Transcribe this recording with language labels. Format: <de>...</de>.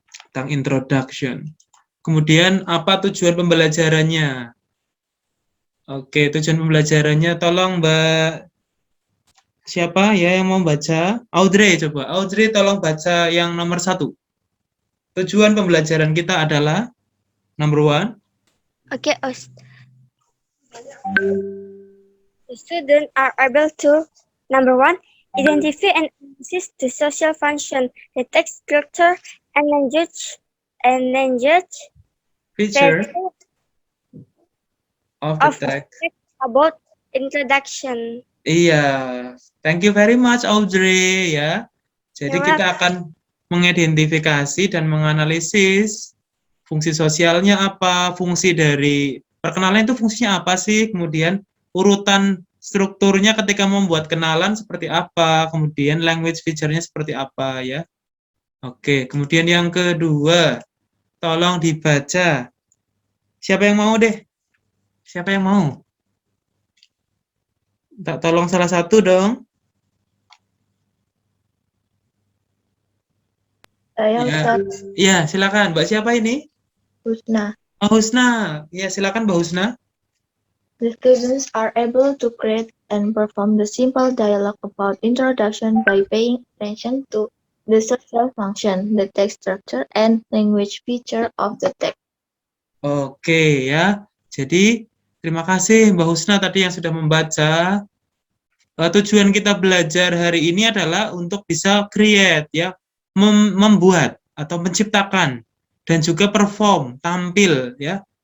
<id>Tentang introduction. Kemudian apa tujuan pembelajarannya? Oke, tujuan pembelajarannya tolong Mbak siapa ya yang mau baca? Audrey coba. Audrey tolong baca yang nomor 1. Tujuan pembelajaran kita adalah number 1.</id> <en>Okay, the students are able to, number 1, identify and analyze the social function, the text structure, and language Feature of the of the text. text about introduction. Iya, thank you very much Audrey ya.</en> <id>Jadi</id> <en>You're</en> <id>kita akan mengidentifikasi dan menganalisis fungsi sosialnya apa, fungsi dari perkenalan itu fungsinya apa sih, kemudian urutan strukturnya ketika membuat kenalan seperti apa, kemudian language feature-nya seperti apa ya. Oke, kemudian yang kedua, tolong dibaca. Siapa yang mau deh? Siapa yang mau? Tolong salah satu dong. Saya Ustaz Ya, silakan. Mbak siapa ini? Husna. Oh, Husna. Ya, silakan Mbak Husna.</id> <en>The students are able to create and perform the simple dialogue about introduction by paying attention to the social function, the text structure, and language feature of the text.</en> <id>Oke ya. Jadi, terima kasih Mbak Husna tadi yang sudah membaca. Tujuan kita belajar hari ini adalah untuk bisa create ya, membuat atau menciptakan dan juga perform, tampil ya.</id>